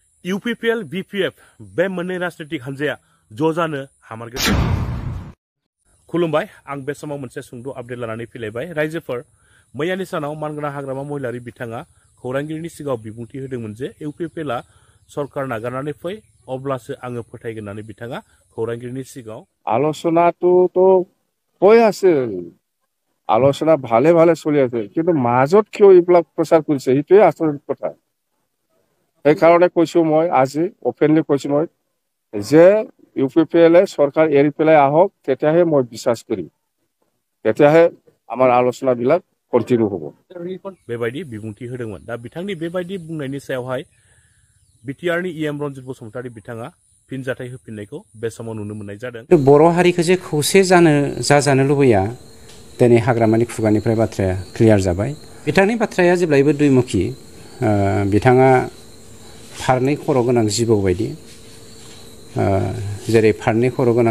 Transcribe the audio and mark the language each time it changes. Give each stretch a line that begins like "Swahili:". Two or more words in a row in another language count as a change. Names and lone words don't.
Bodo: UPPL, BPF बे मोननै राजनीतिक हान्जाया ज' जानो हामारगोन। खुलुमबाय, आं बे समाव मोनसे सुंद' आपडेट लानानै फैलायबाय। रायजोफोर, मैयानि सानाव मानगोना हाग्रामा महिलारि बिथाङा खौरांगिरिनि सिगाङाव बिबुंथि होदोंमोन जे UPPLआ सरकार नागारनानै फै अब्लासो आङो फोथायगोन होननानै बिथाङा खौरांगिरिनि सिगाङाव
Assamese: আলোচনাটো হৈ আছে আলোচনা ভালে ভালে চলি আছে কিন্তু মাজত কিয় এইবিলাক প্ৰচাৰ কৰিছে সেইটোৱে আচৰিত কথা সেইকাৰণে কৈছো মই আজি অপেনলি কৈছো মই যে UPPLে চৰকাৰ এৰি পেলাই আহক তেতিয়াহে মই বিশ্বাস কৰিম তেতিয়াহে আমাৰ আলোচনাবিলাক কন্টিনিউ হ'ব
Bodo: बेबायदि बिबुंथि होदोंमोन दा बिथांनि बेबायदि बुंनायनि सायावहाय बिटिआरनि EM रन्जित बसुमतारी बिथाङा फिनजाथाय होफिननायखौ बे समाव नुनो मोननाय जादों बर' हारिखौ जे खौसे जाजानो लुबैया दिनै हाग्रामानि खुगानिफ्राय बाथ्राया क्लियार जाबाय बिथांनि बाथ्राया जेब्लायबो दुइमुखी बिथाङा फारनै खर' गोनां जिबौ बायदि जेरै फारनै खर' गोनां